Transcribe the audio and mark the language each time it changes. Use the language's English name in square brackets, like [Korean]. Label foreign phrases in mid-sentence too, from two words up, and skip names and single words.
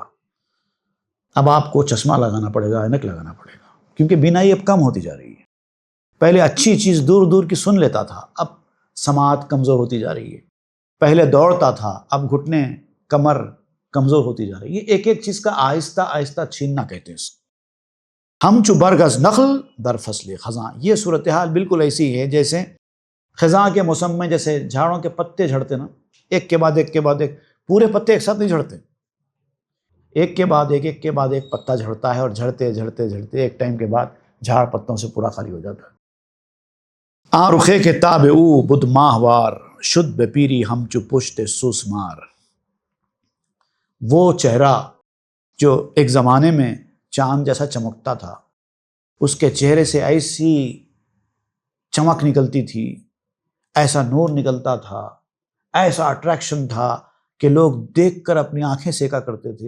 [Urdu] اب آپ کو چشمہ لگانا پڑے گا، اینک لگانا پڑے گا، کیونکہ بینائی اب کم ہوتی جا رہی ہے۔ پہلے اچھی چیز دور دور کی سن لیتا تھا، اب سماعت کمزور ہوتی جا رہی ہے۔ پہلے دوڑتا تھا، اب گھٹنے کمر کمزور ہوتی جا رہی ہے۔ یہ ایک ایک چیز کا آہستہ آہستہ چھیننا کہتے ہیں اس کو۔ [Persian] ہم چو برگز نخل در فصل خزاں، [Urdu] یہ صورتحال بالکل ایسی ہے جیسے خزاں کے موسم میں جیسے جھاڑوں کے پتے جھڑتے نا، ایک کے بعد ایک کے بعد ایک، پورے پتے ایک ساتھ نہیں جھڑتے، ایک کے بعد ایک، ایک کے بعد ایک پتا جھڑتا ہے، اور جھڑتے جھڑتے جھڑتے ایک ٹائم کے بعد جھاڑ پتوں سے پورا خالی ہو جاتا ہے۔ [Persian] آ رخے کے تاب او بدھ ماہوار، شد بے پیری ہم چو پشت سوسمار۔ [Urdu] وہ چہرہ جو ایک زمانے میں چاند جیسا چمکتا تھا، اس کے چہرے سے ایسی چمک نکلتی تھی، ایسا نور نکلتا تھا، ایسا اٹریکشن تھا کہ لوگ دیکھ کر اپنی آنکھیں سیکا کرتے تھے۔